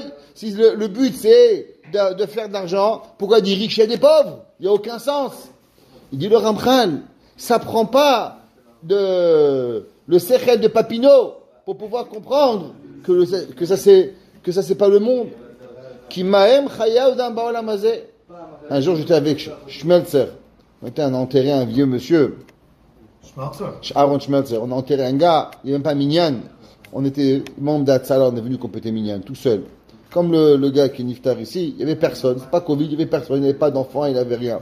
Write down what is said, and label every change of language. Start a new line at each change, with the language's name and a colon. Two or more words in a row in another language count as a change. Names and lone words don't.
French: Si le but c'est de faire de l'argent, pourquoi des riches et des pauvres? Il n'y a aucun sens. Il dit le Ramchal, ça prend pas le sechel de Papineau pour pouvoir comprendre que ça c'est pas le monde.
Hebrew: כי מה הם חיי אדם בעולם הזה.
French: Un jour j'étais avec Schmelzer. On a enterré un vieux monsieur. Aaron Schmelzer. On a enterré un gars, il n'est même pas minyan. On était membre d'Atzala, on est venu compléter minyan, tout seul. Comme le gars qui est niftar ici, il n'y avait personne. C'est pas Covid, il n'y avait personne, il n'y avait pas d'enfant, il n'avait rien.